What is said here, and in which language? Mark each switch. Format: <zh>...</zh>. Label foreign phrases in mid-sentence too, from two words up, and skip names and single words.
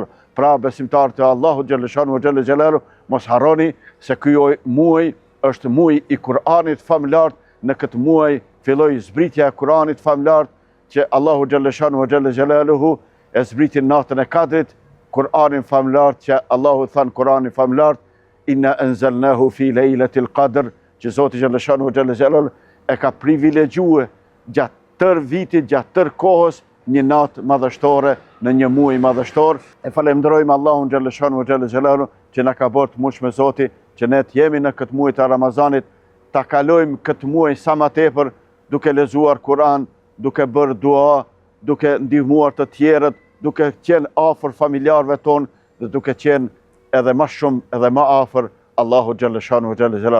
<sq>Pra besimtarët e Allahut</sq> <ar>جل شأنه جل جلاله,</ar> <sq>mos harroni se ky muaj është muaji i Kur'anit famlar. Në këtë muaj filloi zbritja e Kur'anit famlar, që Allahu</sq> <ar>جل شأنه جل جلاله</ar> <sq>e zbriti natën e Kadrit, Kur'anin famlar që Allahu than Kur'anin famlar:</sq> <ar>"إنا أنزلناه في ليلة القدر",</ar> <sq>që Zoti</sq> <ar>جل شأنه جل جلاله</ar> <sq>e ka privilegjuar gjatë tër vitit, gjatë tër kohës, një natë madhështore në një muaj madhështor. E falenderojmë Allahun</sq> <ar>جل شأنه جل جلاله</ar> <sq>që na ka bërë të mundshme Zoti që ne të jemi në këtë muaj të Ramazanit, ta kalojmë këtë muaj sa më tepër duke lexuar Kur'an, duke bërë dua, duke ndihmuar të tjerët, duke qenë afër familjarëve tonë dhe duke qenë edhe më shumë edhe më afër Allahu</sq> <ar>جل شأنه جل جلاله.</ar>